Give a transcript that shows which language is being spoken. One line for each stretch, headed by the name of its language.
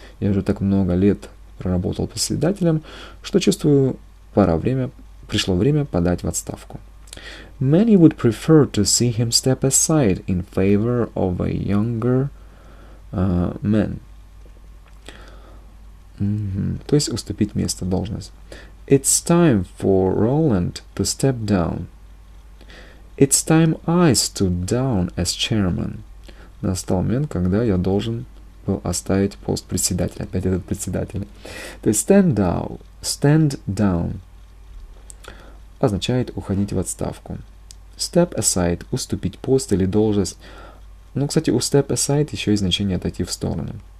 Russian: Я уже так много лет проработал председателем, что чувствую, пришло время подать в отставку.
English: Many would prefer to see him step aside in favor of a younger man.
Russian: То есть уступить место, должность.
English: It's time for Roland to step down. It's time I stood down as chairman.
Russian: Настал момент, когда я должен был оставить пост председателя. Опять этот председатель. То есть stand down означает уходить в отставку. Step aside – уступить пост или должность. Ну, кстати, у step aside еще и значение отойти в сторону.